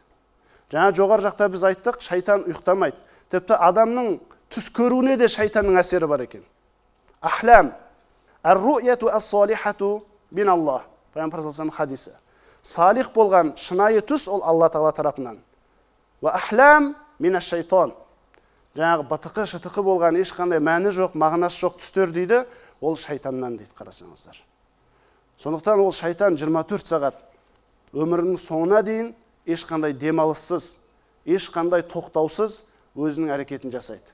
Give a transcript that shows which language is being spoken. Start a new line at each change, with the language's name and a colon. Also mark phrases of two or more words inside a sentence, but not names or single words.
Kazakh: Жаңа жоғар жақта біз айттық, шайтан ұйықтамайды. Тіпті адамның түс көруіне де шайтанның әсері бар екен.
Arabic: أحلام الرؤيا الصالحة من الله.
Kazakh: Пайғамбар саллаллаху хадисі. Салих болған шынайы түс ол Алла Тағала тарапынан.
Arabic: وأحلام من الشيطان.
Kazakh: Жаңағы бытықы, шытықы болған ешқандай мәні жоқ, мағынасы жоқ түстер дейді, ол шайтаннан дейді, қарасаңыздар. Сондықтан ол шайтан 24 сағат өмірінің соңына дейін ешқандай демалыссыз, ешқандай тоқтаусыз өзінің әрекетін жасайды.